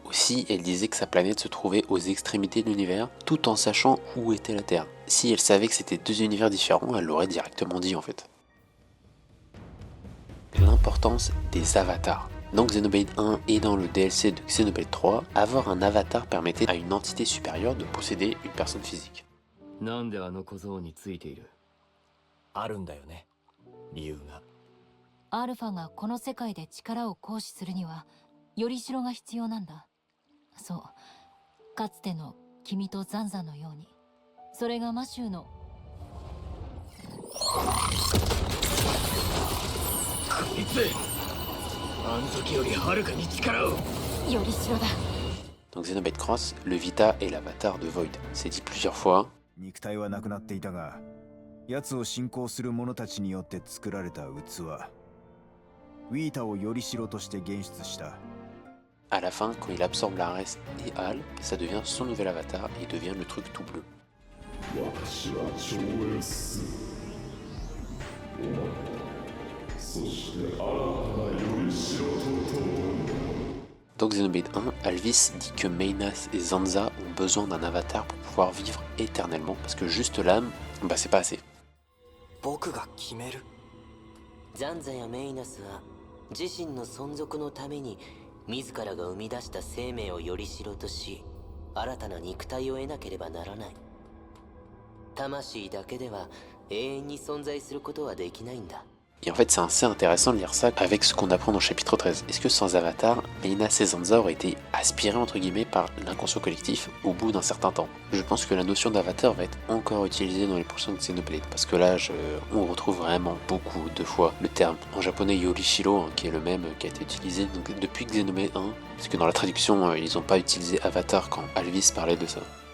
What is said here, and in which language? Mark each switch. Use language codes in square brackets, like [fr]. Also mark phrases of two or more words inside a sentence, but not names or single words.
[fr] Aussi, elle disait que sa planète se trouvait aux extrémités de l'univers, tout en sachant où était la Terre. Si elle savait que c'était deux univers différents, elle l'aurait directement dit en fait. L'importance des avatars. Dans Xenoblade 1 et dans le DLC de Xenoblade 3, avoir un avatar permettait à une entité supérieure de posséder une personne physique. [ja] なんであの小僧についている？あるんだよね、理由が。アルファがこの世界で力を行使するにはよりしろが必要なんだ。そう、かつての君とザンザンのように。それがマシューの。こいつ、あの時よりはるかに力を。よりしろだ。 [fr] Dans Xenoblade Cross, le Vita est l'avatar de Void. C'est dit plusieurs fois. [ja] 肉体はなくなっていたが、奴を信仰する者たちによって作られた器、ウィータをよりしろとして現出した。 [fr] À la fin, quand il absorbe l'Ares et Al, ça devient son nouvel avatar et il devient le truc tout bleu. [ja] 私は超越お前そして新たなよりしろとともに [fr] Dans Xenoblade 1, Alvis dit que Meinas et Zanza ont besoin d'un avatar pour pouvoir vivre éternellement, parce que juste l'âme, bah c'est pas assez. [ja] 僕が決める。ザンザやメイナスは自身の存続のために自らが生み出した生命をよりしろとし、新たな肉体を得なければならない。魂だけでは永遠に存在することはできないんだ。 [fr] Et en fait, c'est assez intéressant de lire ça avec ce qu'on apprend dans le chapitre 13. Est-ce que sans avatar, Meinas et Zanza auraient été aspirés entre guillemets par l'inconscient collectif au bout d'un certain temps? Je pense que la notion d'avatar va être encore utilisée dans les prochaines Xenoblade, parce que là, on retrouve vraiment beaucoup de fois le terme en japonais Yorishiro, hein, qui est le même qui a été utilisé donc, depuis Xenoblade 1, parce que dans la traduction, ils n'ont pas utilisé avatar quand Alvis parlait de ça.